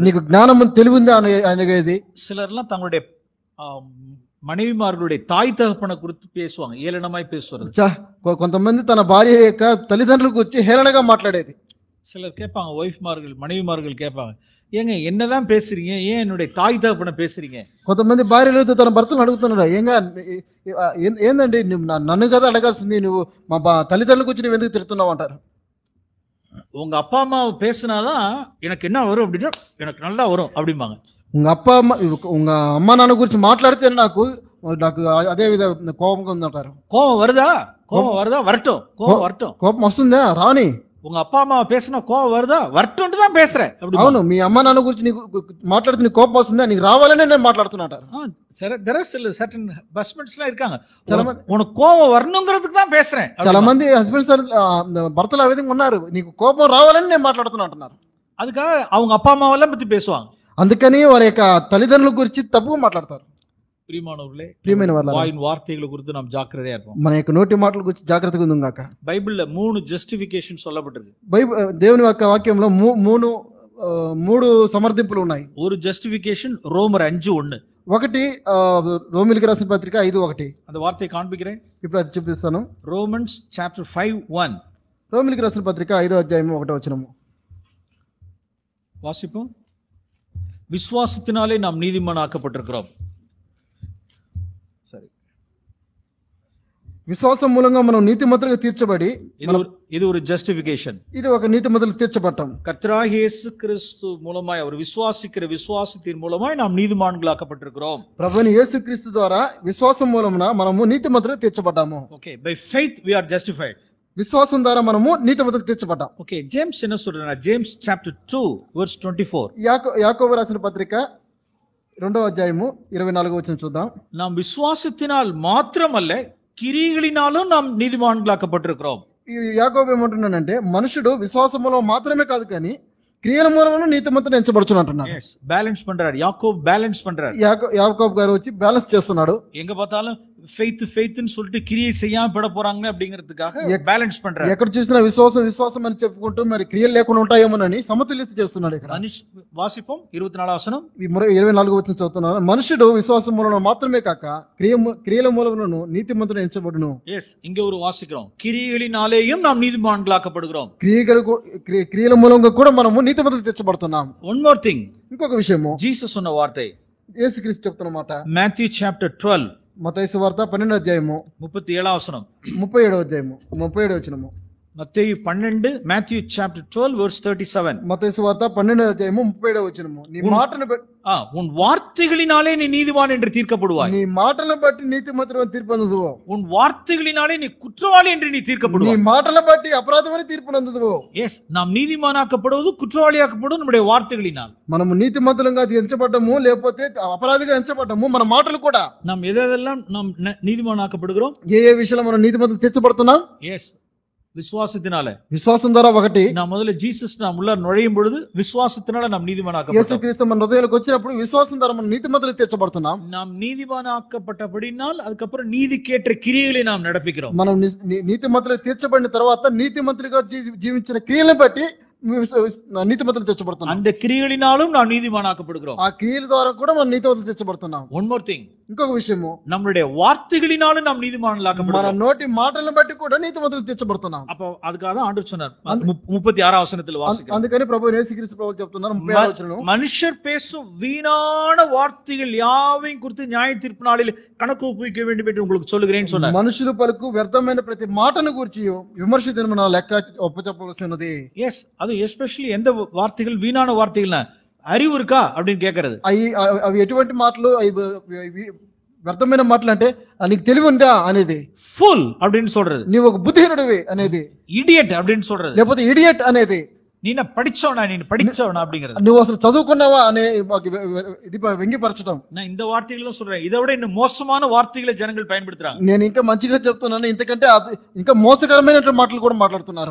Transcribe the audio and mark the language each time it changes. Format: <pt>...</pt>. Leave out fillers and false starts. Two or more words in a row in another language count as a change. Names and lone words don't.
<te>నీకు జ్ఞానం తెలివిందా అని అడిగేది.</te> <ta>சிலர்லாம் தங்களுடைய மனைவிமார்களுடைய தாய் தகப்பனை குறித்து பேசுவாங்க, ஏளனமாய் பேசுறது.</ta> <te>కొంతమంది తన భార్య యొక్క తల్లిదండ్రులకు వచ్చి హేళనగా మాట్లాడేది.</te> <ta>சிலர் கேட்பாங்க, மனைவிமார்கள் கேட்பாங்க, ஏங்க என்னதான் பேசுறீங்க, ஏன் என்னுடைய தாய் தகப்பனை பேசுறீங்க?</ta> <te>కొంతమంది భార్యలు తన భర్తను అడుగుతున్నాడు, ఏందండి నన్ను కదా అడగాల్సింది, నువ్వు మా తల్లిదండ్రులకు వచ్చి నువ్వు ఎందుకు తిడుతున్నావు అంటారు.</te> <ta>உங்க அப்பா அம்மா பேசினாதான் எனக்கு என்ன வரும் அப்படின்னா எனக்கு நல்லா வரும் அப்படிம்பாங்க.</ta> <te>உங்க అమ్మ నాన్న గురించి మాట్లాడితే నాకు అదే విధ కోపంగా ఉందంటారు.</te> <ta>కోపం வருதா வரட்டும்,</ta> <te>కోపం వస్తుందా రాని.</te> <ta>உங்க அப்பா அம்மா பேசினா கோபம் வருதா வரட்டும் தான் பேசுறேன்.</ta> <te>అవును, మీ అమ్మ నాన్న గురించి నీకు మాట్లాడితే నీకు కోపం వస్తుందా, నీకు రావాలనే నేను మాట్లాడుతున్నాను.</te> <ta>இருக்காங்க, உனக்கு கோபம் வரணுங்கிறதுக்கு தான் பேசுறேன்.</ta> <te>చాలా మంది హస్బెండ్స్ భర్తలు ఆ విధంగా ఉన్నారు, నీకు కోపం రావాలని నేను మాట్లాడుతున్నా అంటున్నారు.</te> <ta>அதுக்காக அவங்க அப்பா அம்மாவெல்லாம் பத்தி பேசுவாங்க.</ta> <te>అందుకని వారి యొక్క తల్లిదండ్రుల గురించి తప్పుగా మాట్లాడతారు. ప్రియమైన వాళ్ళారా,</te> <ta>வாயின் வார்த்தைகளை குறித்து நாம் ஜாக்கிரதையா இருப்போம்.</ta> <te>మన యొక్క నోటి మాటల గురించి జాగ్రత్తగా ఉందాం గాక.</te> <ta>బైబిల్లో 3 జస్టిఫికేషన్ சொல்லப்பட்டிருக்கு.</ta> <te>దేవుని యొక్క వాక్యంలో మూడు సమర్థింపులు ఉన్నాయి.</te> <ta>ஒரு ஜஸ்டிஃபிகேஷன் ரோமர் 5:1.</ta> <te>ఒకటి రోమిలికి రాసిన పత్రిక 5:1.</te> <ta>அந்த வார்த்தையை காண்பிக்கிறேன்,</ta> <te>ఇప్పుడు అది చూపిస్తాను.</te> <en>Romans chapter 5:1.</en> <te>రోమిలికి రాసిన పత్రిక 5వ అధ్యాయం 1వ వచనము</te> <ta>வாசிப்போம். விசுவாசத்தினாலே நாம் நீதிமானாக்கப்பட்டிருக்கிறோம். சரி,</ta> <te>విశ్వాసం మూలంగా మనం నీతిమంతులుగా తీర్చబడి,</te> <ta>இது ஒரு ஜஸ்டிஃபிகேஷன்.</ta> <te>ఇది ఒక నీతిమంతులు తీర్చబడటం.</te> <ta>கர்த்தராகிய இயேசு கிறிஸ்து மூலமாய் அவர் விசுவாசிக்கிற விசுவாசத்தின் மூலமாய் நாம் நீதிமான்களாக்கப்பட்டிருக்கிறோம்.</ta> <te>ప్రభువైన యేసుక్రీస్తు ద్వారా విశ్వాసం మూలమున మనము నీతిమంతులుగా తీర్చబడ్డాము.</te> <en>Okay, by faith we are justified.</en> <te>విశ్వాసం ద్వారా మనము నీతిమంతులుగా తీర్చబడ్డాం.</te> <ta>ఓకే, జేమ్స్ என்ன சொல்றாரு?</ta> <en>James chapter 2 verse 24.</en> <te>యాకోబు రాసిన పత్రిక 2వ అధ్యాయము 24వ వచనం చూద్దాం.</te> <ta>நாம் விசுவாசத்தினால் மாத்திரமல்ல கிரியைகளினாலும் நாம் நீதிமான்களாக்கப்பட்டிருக்கிறோம்.</ta> <te>ఈ యాకోబు ఏమంటున్నానంటే, మనుషుడు విశ్వాసం మూలం మాత్రమే కాదు కానీ క్రియల మూలంలో నీతిమంతుడు ఎంచబడుచును అంటున్నాడు.</te> <ta>బ్యాలెన్స్ பண்றாரு, యాకోబు బ్యాలెన్స్ பண்றாரு.</ta> <te>యాకోబు గారు వచ్చి బ్యాలెన్స్ చేస్తున్నాడు.</te> <ta>எங்க பார்த்தாலும் ஃபெய்த்னு சொல்லிட்டு கிரியை செய்யாம பட போறாங்க அப்படிங்கிறதுக்காக బ్యాలెన్స్ பண்றாரு.</ta> <te>ఎక్కడ చూసినా విశ్వాసం అని చెప్పుకుంటూ మరి క్రియలు లేకుండా ఉంటాయేమోనని సమతుల్యత చేస్తున్నాడు. ఇక్కడ వాసిపం 24వ వచనం, 24వ వచనం చదువుతున్నాను. మనుషుడు విశ్వాసం మూలంలో మాత్రమే కాక క్రియల మూలంలోను నీతిమంతుడు ఎంచబడును.</te> <ta>இங்க ஒரு வாசிக்கிறோம், கிரியைகளினாலேயும் நாம் நீதிமான்களாக்கப்படுகிறோம்.</ta> <te>క్రియల మూలంగా కూడా మనము నీతిమంతులు తెచ్చబడుతున్నాం.</te> <en>One more thing,</en> <te>ఇంకొక విషయము, జీసస్ ఉన్న వార్త, యేసుక్రీస్తు చెప్తున్న మాట,</te> <en>Matthew chapter 12,</en> <te>మత్తయి సువార్త 12వ అధ్యాయము 37వ వచనం, 37వ అధ్యాయము 37వ వచనము. మత్తయి 12,</te> <en>Matthew chapter 12 verse 37.</en> <te>మత్తయి సువార్త 12వ అధ్యాయము 37వ వచనము. నీ మాటను</te> <ta>உன் வார்த்தைகளினாலே நீ நீதிமான் என்று தீர்க்கப்படுவாய்.</ta> <te>నీ మాటలను బట్టి నీతిమంతుడు అని తీర్పు పొందుదువు.</te> <ta>உன் வார்த்தைகளினாலே நீ குற்றவாளி என்று நீ தீர்க்கப்படுவாய்.</ta> <te>నీ మాటలను బట్టి అపరాధమని తీర్పు పొందుదువు.</te> <ta>நாம் நீதிமானாக்கப்படுவது குற்றவாளியாக்கப்படுவது நம்முடைய வார்த்தைகளினால்.</ta> <te>మనము నీతిమంతులుగా ఎంచబడ్డము, లేకపోతే అపరాధిగా ఎంచబడ్డము మన మాటలు కూడా.</te> <ta>நாம் எதெல்லாம் நாம் நீதிமானாக்கப்படுகிறோம்,</ta> <te>ఏ విషయంలో మనం నీతిమంతులు తెచ్చబడుతున్నాం?</te> <ta>விசுவாசத்தினால.</ta> <te>విశ్వాసం ద్వారా ఒకటి,</te> <ta>நாம் முதல்ல ஜீசஸ் நாம் உள்ள நுழையும் பொழுது விசுவாசத்தினால நாம் நீதிமானாக்கப்பட்டோம்.</ta> <te>యేసుక్రీస్తు మన హృదయాలకు వచ్చినప్పుడు విశ్వాసం ద్వారా మనం నీతిమంతులు తెచ్చబడుతున్నాం.</te> <ta>நாம் நீதிமானாக்கப்பட்டபடினால் அதுக்கப்புறம் நீதிக்கேற்ற கிரியைகளை நாம் நடப்பிக்கிறோம்.</ta> <te>మనం నీతిమంతులు తీర్చబడిన తర్వాత నీతిమంతులుగా జీవించిన క్రియలను బట్టి నీతిమంతులు తెచ్చబడుతున్నాం.</te> <ta>அந்த கிரியைகளினாலும் நாம் நீதிமானாக்கப்படுகிறோம்.</ta> <te>ఆ క్రియల ద్వారా కూడా మనం నీతిమంతులు తెచ్చబడుతున్నాం.</te> <en>One more thing,</en> <te>ఇంకొక విషయము,</te> <ta>நம்மளுடைய వార్த்தைகளினாலும் நாம் நீதிமான்களாக்கப்படுகிறோம்.</ta> <te>మన నోటి మాటలను బట్టి కూడా నీతిమంతులు తెచ్చబడుతున్నాం.</te> <ta>அப்ப அதுக்காக தான் ஆண்டவர் சொன்னார் 36వ వచనத்தில் వాసిக்கிறோம்.</ta> <te>అందుకని ప్రభువు యేసుక్రీస్తు ప్రభువు చెప్తున్నారు 36వ వచనం,</te> <ta>மனுஷர் பேசும் வீணான வார்த்தைகள் யாவையும் குறித்து நியாய தீர்ப்பு நாளில் கணக்கு ஒப்புவிக்க வேண்டும் என்று உங்களுக்கு சொல்லுகிறேன்னு சொன்னார்.</ta> <te>మనుషులు పలుకు వ్యర్థమైన ప్రతి మాటను గురించి విమర్శ దినమున లెక్క ఒప్పచెప్పవలసి ఉన్నది.</te> <ta>அது எஸ்பெஷலி எந்த வார்த்தைகள் வீணான வார்த்தைகள்னா அறிவு இருக்கா அப்படின்னு கேட்கறது.</ta> <te>అవి ఎటువంటి మాటలు, వ్యర్థమైన మాటలు అంటే నీకు తెలివి ఉందా అనేది,</te> <ta>ఫుల్ அப்படின்னு சொல்றது,</ta> <te>నీవు ఒక బుద్ధిహీనుడివి అనేది,</te> <ta>ఇడియట్ அப்படின்னு சொல்றது,</ta> <te>లేకపోతే ఇడియట్ అనేది,</te> <ta>నేను படிச்சவனா அப்படிங்கிறது,</ta> <te>నువ్వు అసలు చదువుకున్నావా అనే ఇది వ్యంగ్యపరచడం.</te> <ta>நான் இந்த వార్తలు சொல்றேன், இதை விட இன்னும் மோசமான వార్తகளை జనங்கள் பயன்படுத்துறாங்க.</ta> <te>నేను ఇంకా మంచిగా చెప్తున్నాను, ఇంతకంటే ఇంకా మోసకరమైన మాటలు కూడా మాట్లాడుతున్నారు.</te>